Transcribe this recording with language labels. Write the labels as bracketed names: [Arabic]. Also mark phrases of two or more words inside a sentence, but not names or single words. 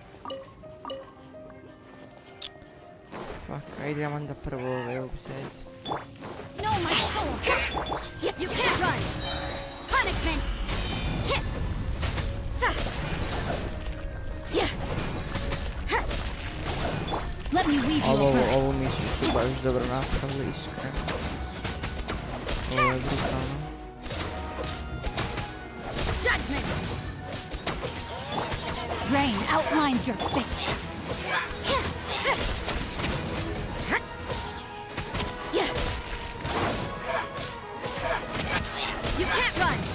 [Croatian] Fuck, ajde onda prvo ove obzezi. [English] No, my soul! You can't run! Punishment! Let me weave you a verse. [Croatian] Ovu misiju su baš dobro napravili, iskreno. Ovo je brutalno. [English] Judgment! Rain outlines your fate. You can't run!